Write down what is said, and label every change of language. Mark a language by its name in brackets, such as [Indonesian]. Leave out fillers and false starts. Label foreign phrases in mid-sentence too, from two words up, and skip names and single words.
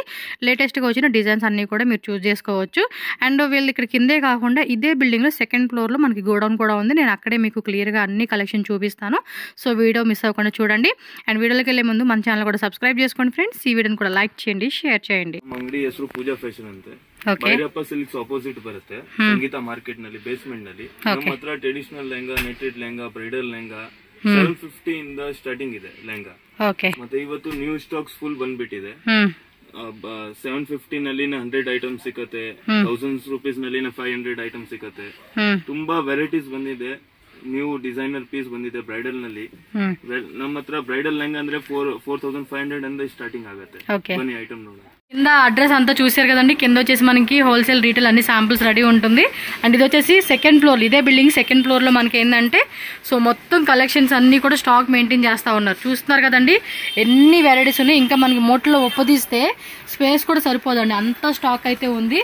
[Telugu] లేటెస్ట్గా వచ్చిన డిజైన్స్ అన్నీ కూడా మీరు చూస్ చేసుకోవచ్చు. అండ్ వీళ్ళు ఇక్కడ కిందే కాకుండా ఇదే బిల్డింగ్లో సెకండ్ ఫ్లోర్లో మనకి గోడౌన్ కూడా ఉంది. నేను అక్కడే మీకు క్లియర్గా అన్ని కలెక్షన్ చూపిస్తాను. సో వీడియో మిస్ అవ్వకుండా చూడండి. అండ్ వీడియోలోకి వెళ్ళే ముందు మన ఛానల్ కూడా సబ్స్క్రైబ్ చేసుకోండి ఫ్రెండ్స్. ఈ వీడియోని కూడా లైక్ చేయండి, షేర్ చేయండి. [Kannada] ಅಂಗಡಿ ಹೆಸರು ಪೂಜಾ ಫ್ಯಾಷನ್ ಅಂತೆ. ಭೈರಪ್ಪ ಸಿಲ್ಕ್ಸ್ ಆಪೋಸಿಟ್ ಬರುತ್ತೆ ಸಂಗೀತ ಮಾರ್ಕೆಟ್ ನಲ್ಲಿ ಬೇಸ್ಮೆಂಟ್ ನಲ್ಲಿ. ನಮ್ಮ ಹತ್ರ ಟ್ರೆಡಿಷನಲ್ ಲೆಹಂಗಾ, ನೆಟೆಡ್ ಲೆಹಂಗಾ, ಬ್ರೈಡಲ್ ಲೆಹಂಗಾ 750 ಇಂದ ಸ್ಟಾರ್ಟಿಂಗ್ ಇದೆ ಲೆಹಂಗಾ. ಮತ್ತೆ ಇವತ್ತು [English] new stocks full [Kannada] ಬಂದ್ಬಿಟ್ಟಿದೆ. 750 ನಲ್ಲಿ 100 ಐಟಮ್ ಸಿಕ್ಕತ್ತೆ, 1000 ರೂಪೀಸ್ ನಲ್ಲಿ 500 ಐಟಮ್ ಸಿಕ್ಕತ್ತೆ. ತುಂಬಾ ವೆರೈಟೀಸ್ ಬಂದಿದೆ. [English] new designer piece [Kannada] ಬಂದಿದೆ ಬ್ರೈಡಲ್ ನಲ್ಲಿ. ನಮ್ಮ ಹತ್ರ ಬ್ರೈಡಲ್ ಲೆಹಂಗಾ ಅಂದ್ರೆ 4500 ಇಂದ ಸ್ಟಾರ್ಟಿಂಗ್ ಆಗುತ್ತೆ. ಬನ್ನಿ ಐಟಮ್ ನೋಡಿ. [Telugu] కింద అడ్రస్ అంతా చూసారు కదండి. కింద వచ్చేసి మనకి [English] wholesale retail [Telugu] అన్ని శాంపుల్స్ రెడీ ఉంటుంది. అండ్ ఇది వచ్చేసి [English] second floor, [Telugu] ఇదే [English] building second floor [Telugu] లో మనకి ఏంటంటే సో మొత్తం కలెక్షన్స్ అన్ని కూడా [English] stock maintain [Telugu] చేస్తా ఉన్నారు. చూస్తున్నారు కదండి ఎన్ని వెరైటీస్ ఉన్నాయి. ఇంకా మనకి మోట్లో ఒప్పదీస్తే స్పేస్ కూడా సరిపోదండి, అంత స్టాక్ అయితే ఉంది.